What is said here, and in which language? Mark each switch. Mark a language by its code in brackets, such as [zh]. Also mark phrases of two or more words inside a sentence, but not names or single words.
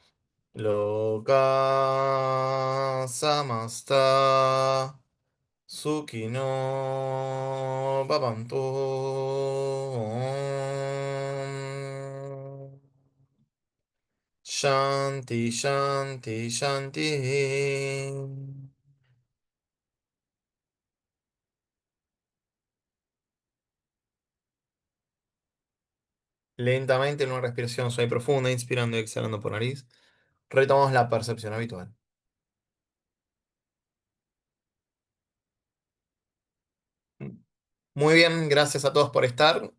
[sa] Loka Samasta. Suki no Bhavantu. Shanti, Shanti, Shanti. [es] Lentamente, en una respiración suave y profunda, inspirando y exhalando por nariz, retomamos la percepción habitual. Muy bien, gracias a todos por estar.